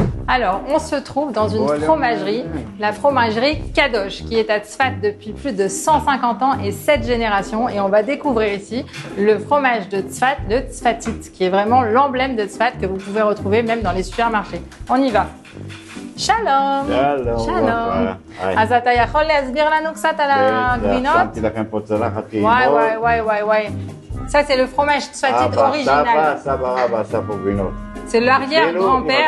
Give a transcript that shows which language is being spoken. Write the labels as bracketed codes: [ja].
[fr] Alors, on se trouve dans une fromagerie, la fromagerie Kadosh, qui est à Tzfat depuis plus de 150 ans et 7 générations. Et on va découvrir ici le fromage de Tzfat, le Tzfatit, qui est vraiment l'emblème de Tzfat que vous pouvez retrouver même dans les supermarchés. On y va. Shalom. Shalom. [he] אז אתה יכול להסביר לנו קצת על הגבינות? שמתי לכם פה צלחת טעימות. וואי. [fr] Ça, c'est le fromage Tzfatit original. [he] סבא רבא עשה פה גבינות. [fr] C'est l'arrière-grand-père.